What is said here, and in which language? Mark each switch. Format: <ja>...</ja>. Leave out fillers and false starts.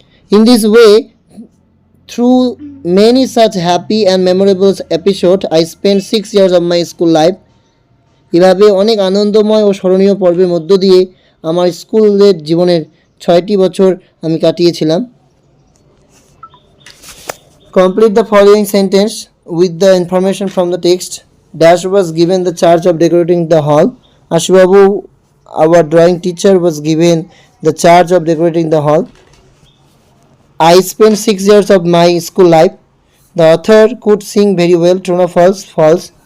<en>In this way, through many such happy and memorable episodes, I spent 6 years of my school life.</en> <bn>এভাবে অনেক আনন্দময় ও স্মরণীয় পর্বের মধ্য দিয়ে আমার স্কুলের জীবনের 6টি বছর আমি কাটিয়েছিলাম।</bn> <en>Complete the following sentence with the information from the text. Dash was given the charge of decorating the hall. Ashubabu, our drawing teacher, was given the charge of decorating the hall. I spent 6 years of my school life. The author could sing very well. True or false? False.</en>